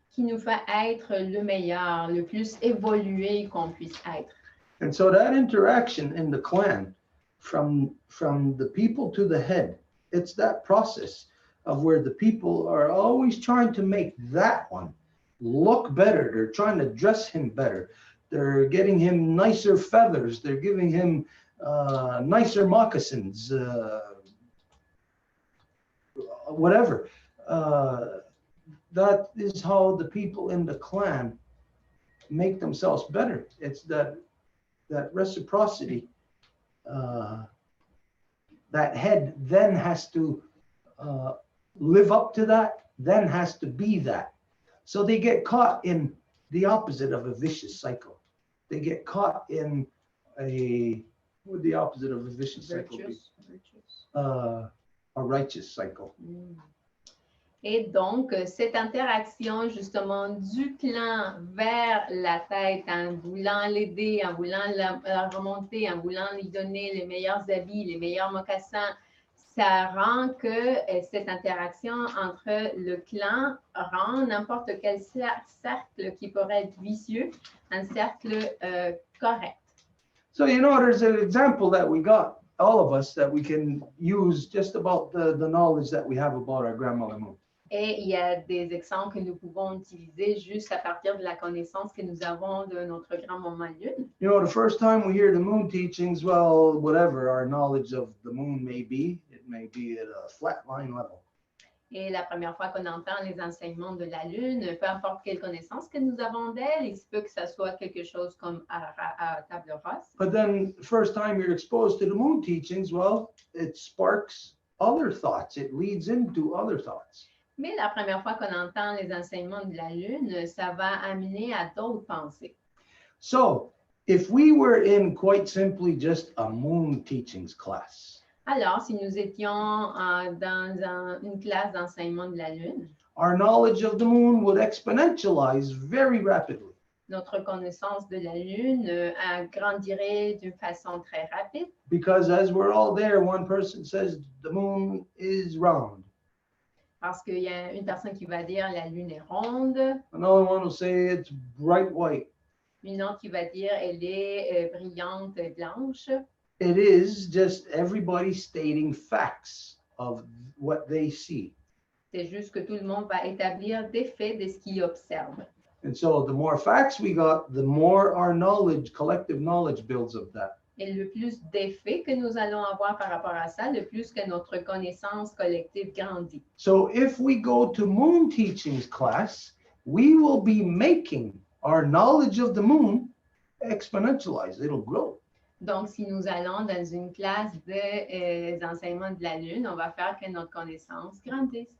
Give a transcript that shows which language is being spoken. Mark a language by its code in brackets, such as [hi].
[fr] Qui nous fait être le meilleur, le plus évolué qu'on puisse être. [en] And so that interaction in the clan, from the people to the head, it's that process of where the people are always trying to make that one look better. They're trying to dress him better. They're getting him nicer feathers. They're giving him nicer moccasins, whatever. That is how the people in the clan make themselves better. It's that reciprocity. That head then has to live up to that, then has to be that. So they get caught in the opposite of a vicious cycle. They get caught in what would the opposite of a vicious cycle be? A righteous cycle. [fr] Et donc, cette interaction justement du clan vers la tête en voulant l'aider, en voulant la remonter, en voulant lui donner les meilleurs habits, les meilleurs mocassins, ça rend que cette interaction entre le clan rend n'importe quel cercle qui pourrait être vicieux un cercle correct. [en] So, you know, there's an example that we got, all of us, that we can use just about the knowledge that we have about our grandmother moon. [fr] Et il y a des exemples que nous pouvons utiliser juste à partir de la connaissance que nous avons de notre grand-maman Lune. [en] You know, the first time we hear the moon teachings, well, whatever our knowledge of the moon may be, it may be at a flat line level. [fr] Et la première fois qu'on entend les enseignements de la Lune, peu importe quelle connaissance que nous avons d'elle, il se peut que ça soit quelque chose comme à table rase. [en] But then, the first time you're exposed to the moon teachings, well, it sparks other thoughts. It leads into other thoughts. [fr] Mais la première fois qu'on entend les enseignements de la Lune, ça va amener à d'autres pensées. [en] So, if we were in quite simply just a moon teachings class, [fr] Alors, si nous étions dans une classe d'enseignement de la Lune, [en] our knowledge of the moon would exponentialize very rapidly. [fr] notre connaissance de la Lune grandirait d'une façon très rapide. [en] Because as we're all there, one person says the moon is round. [fr] Parce qu'il y a une personne qui va dire la Lune est ronde, [en] Another one will say it's bright white. [fr] une autre qui va dire elle est brillante et blanche. [en] It is just everybody stating facts of what they see. [fr] C'est juste que tout le monde va établir des faits de ce qu'il observe. [en] And so the more facts we got, the more our knowledge, collective knowledge builds of that. [fr] Et le plus d'effets que nous allons avoir par rapport à ça, le plus que notre connaissance collective grandit. [en] So if we go to moon teachings class, we will be making our knowledge of the moon exponentialize. It'll grow. [fr] Donc, si nous allons dans une classe des enseignements de la Lune, on va faire que notre connaissance grandisse.